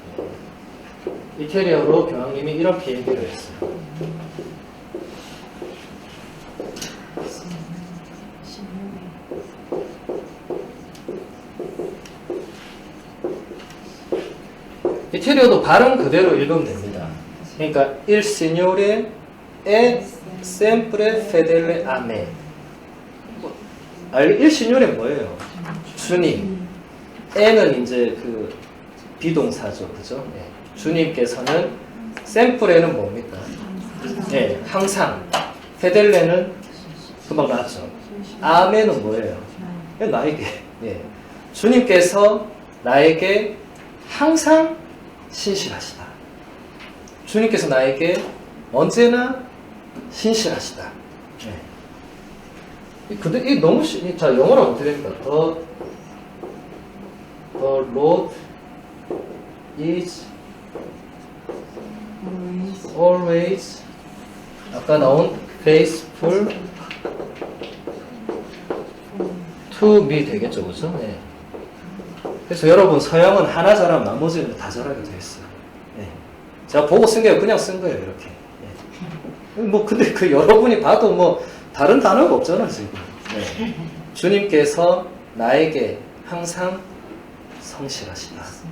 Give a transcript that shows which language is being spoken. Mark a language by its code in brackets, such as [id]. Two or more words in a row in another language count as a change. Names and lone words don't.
[ko] 이태리어로 교황님이 이렇게 얘기를 했어요. 이태리어도 발음 그대로 읽으면 됩니다. 그러니까 [it] Il Signore è sempre fedele a me. Il Signore [ko] 뭐예요? 주님. e는 이제 그 비동사죠, 그죠? 네. 주님께서는 sempre는 뭡니까? 네, 항상. fedelle는 금방 나왔죠. ame는 뭐예요? 나에게. 네. 주님께서 나에게 항상 신실하시다. 주님께서 나에게 언제나 신실하시다. 네. 근데 이 너무 자 영어로 어떻게 됩니까? [en] The Lord is always [ko] 아까 나온 [en] faithful to me [ko] 되겠죠, 그죠? 네. 그래서 여러분 서양은 하나 잘하면 나머지는 다 잘하게 되어 있어요. 네. 제가 보고 쓴 게 그냥 쓴 거예요, 이렇게. 네. 뭐 근데 그 여러분이 봐도 뭐 다른 단어가 없잖아 지금. 네. 주님께서 나에게 항상 성실하시다.